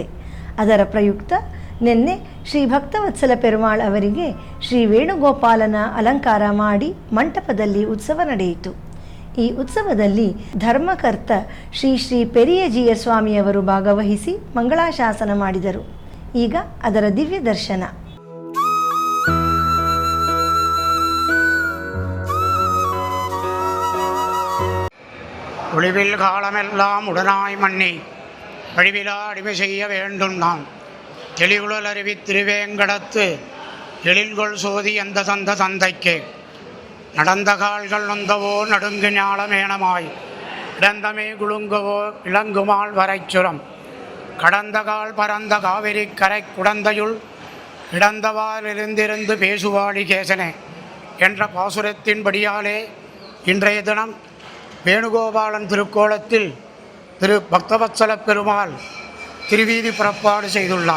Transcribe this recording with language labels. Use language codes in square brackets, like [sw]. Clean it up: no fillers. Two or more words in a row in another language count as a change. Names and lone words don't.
[kn] ಅದರ ಪ್ರಯುಕ್ತ ನಿನ್ನೆ ಶ್ರೀ ಭಕ್ತವತ್ಸಲ ಪೆರುಮಾಳ್ ಅವರಿಗೆ ಶ್ರೀ ವೇಣುಗೋಪಾಲನ ಅಲಂಕಾರ ಮಾಡಿ ಮಂಟಪದಲ್ಲಿ ಉತ್ಸವ ನಡೆಯಿತು. ಈ ಉತ್ಸವದಲ್ಲಿ ಧರ್ಮಕರ್ತ ಶ್ರೀ ಶ್ರೀ ಪೆರಿಯಜಿಯ ಸ್ವಾಮಿಯವರು ಭಾಗವಹಿಸಿ ಮಂಗಳಾಶಾಸನ ಮಾಡಿದರು. ಈಗ ಅದರ ದಿವ್ಯ ದರ್ಶನ. [ta] ஒளிவில் காலமெல்லாம் உடனாய் மன்னி வழிவிலா அடிமை செய்ய வேண்டும் நாம் தெளிவுழல் அருவி திருவேங்கடத்து எழில்கொள் சோதி அந்த சந்த சந்தைக்கு நடந்த கால்கள் நொந்தவோ நடுங்கு ஞாலமேனமாய் இடந்தமே குலுங்கவோ இளங்குமால் வரைச்சுரம் கடந்த கால் பரந்த காவிரி கரை குடந்தையுள் கிடந்தவாறிலிருந்திருந்து பேசுவாடி கேசனே என்ற பாசுரத்தின்படியாலே இன்றைய தினம் வேணுகோபாலன் திருக்கோலத்தில் திரு பக்தவத்சல பெருமாள் திருவீதி புறப்பாடு செய்துள்ளார்.